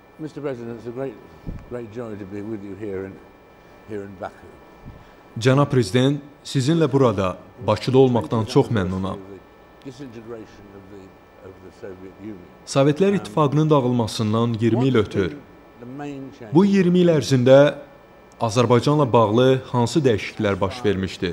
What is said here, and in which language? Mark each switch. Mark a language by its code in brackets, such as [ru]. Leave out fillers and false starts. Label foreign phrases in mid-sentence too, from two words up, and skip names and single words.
[en] Mr. President, it's a great joy to be with you here in Baku. [az] Cənab Prezident, sizinlə burada, Bakıda olmaqdan çox məmnunam. Sovetlər İttifaqının dağılmasından 20 il ötür. Bu 20 il ərzində Azərbaycanla bağlı hansı dəyişikliklər baş vermişdir?